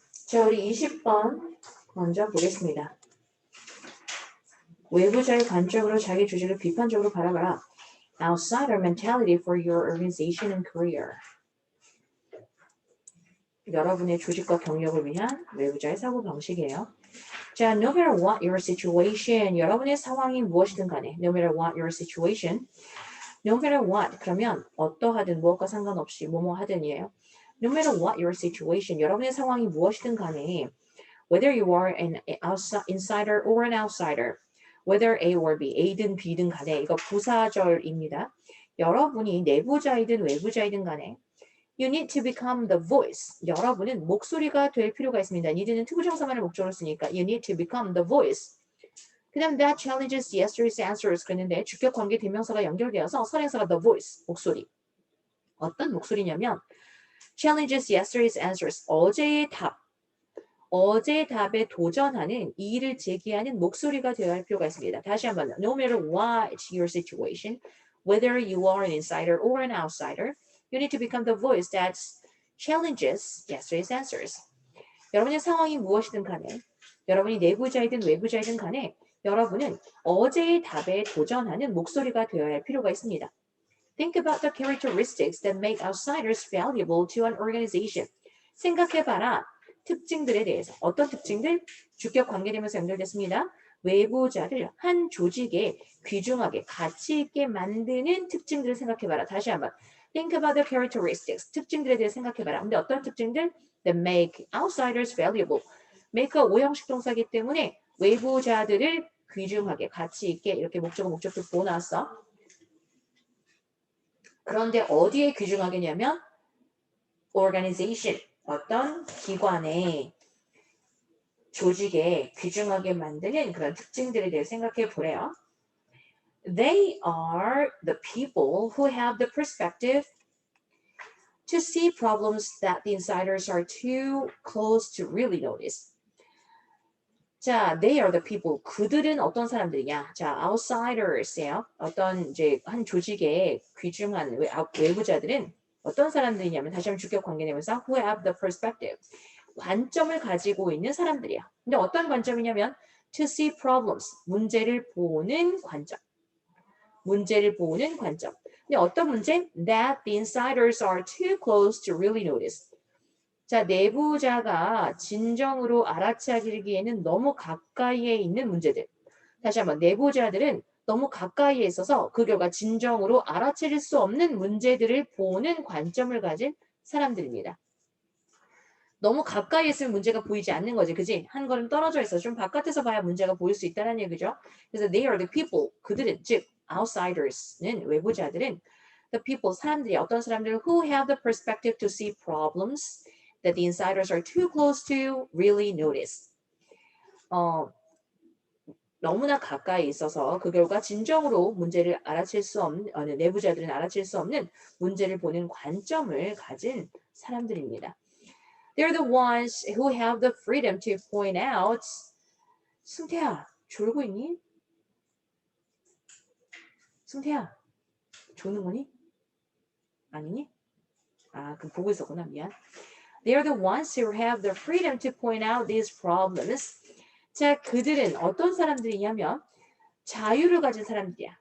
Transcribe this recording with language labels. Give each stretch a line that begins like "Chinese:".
Korean: 자, 우리 20번 먼저 보겠습니다. 외부자의 관점으로 자기 조직을 비판적으로 바라봐라.
English: Outsider mentality for your organization and career.
Korean: 여러분의 조직과 경력을 위한 외부자의 사고 방식이에요.
English: 자, no matter what your situation,
Korean: 여러분의 상황이 무엇이든 간에,
English: no matter what your situation, no matter what,
Korean: 그러면 어떠하든 무엇과 상관없이 뭐뭐 하든이에요.
English: No matter what your situation,
Korean: 여러분의 상황이 무엇이든 간에,
English: whether you are an insider or an outsider, whether A or B,
Korean: A든 B든 간에, 이거 부사절입니다. 여러분이 내부자이든 외부자이든 간에
English: you need to become the voice.
Korean: 여러분은 목소리가 될 필요가 있습니다.
English: need는
Korean: 투부정사만을 목적으로 쓰니까
English: you need to become the voice.
Korean: 그 다음
English: that challenges yesterday's answers
Korean: 그랬는데 주격 관계 대명사가 연결되어서 선행사가 the voice, 목소리. 어떤 목소리냐면
English: challenges yesterday's answers,
Korean: 어제의 답에 도전하는 이의를 제기하는 목소리가 되어야 할 필요가 있습니다. 다시 한번
English: no matter what your situation, whether you are an insider or an outsider, you need to become the voice that challenges yesterday's answers.
Korean: 여러분의 상황이 무엇이든 간에, 여러분이 내부자이든 외부자이든 간에 여러분은 어제의 답에 도전하는 목소리가 되어야 할 필요가 있습니다.
English: Think about the characteristics that make outsiders valuable to an organization.
Korean: 생각해봐라. 특징들에 대해서. 어떤 특징들? 주격 관계되면서 연결됐습니다. 외부자를 한 조직에 귀중하게 가치 있게 만드는 특징들을 생각해봐라. 다시 한번.
English: Think about the characteristics.
Korean: 특징들에 대해 생각해봐라. 근데 어떤 특징들?
English: That make outsiders valuable.
Korean: make가 오형식 동사이기 때문에 외부자들을 귀중하게 가치 있게 이렇게 목적도 보놨어. 그런데 어디에 귀중하게냐면 organization. 어떤 기관에 조직에 귀중하게 만드는 그런 특징들에 대해 생각해 보래요.
English: They are the people who have the perspective to see problems that the insiders are too close to really notice. 자, they are the people.
Korean: 그들은 어떤 사람들이냐? 자, outsiders예요. 어떤 이제 한 조직에 귀중한 외부자들은 어떤 사람들이냐면 다시 한번 주격 관계되면서
English: who have the perspective.
Korean: 관점을 가지고 있는 사람들이야. 근데 어떤 관점이냐면
English: to see problems.
Korean: 문제를 보는 관점. 문제를 보는 관점. 근데 어떤 문제?
English: That the insiders are too close to really notice.
Korean: 자, 내부자가 진정으로 알아차리기에는 너무 가까이에 있는 문제들. 다시 한번 내부자들은 너무 가까이에 있어서 그 결과 진정으로 알아차릴 수 없는 문제들을 보는 관점을 가진 사람들입니다. 너무 가까이 있으면 문제가 보이지 않는 거지, 그지? 한 걸음 떨어져 있어. 좀 바깥에서 봐야 문제가 보일 수 있다는 얘기죠.
English: 그래서 they are the people,
Korean: 그들은, 즉
English: outsiders는
Korean: 외부자들은
English: the people,
Korean: 사람들이 어떤 사람들
English: who have the perspective to see problems that the insiders are too close to really notice.
Korean: 너무나 가까이 있어서 그 결과 진정으로 문제를 알아챌 수 없는 내부자들은 알아챌 수 없는 문제를 보는 관점을 가진 사람들입니다.
English: They're the ones who have the freedom to point out.
Korean: 승태야, 졸고 있니? 승태야, 조는 거니? 아니니? 아, 그럼 보고 있었구나. 미안.
English: They're the ones who have the freedom to point out these problems.
Korean: 자, 그들은 어떤 사람들이냐면 자유를 가진 사람들이야.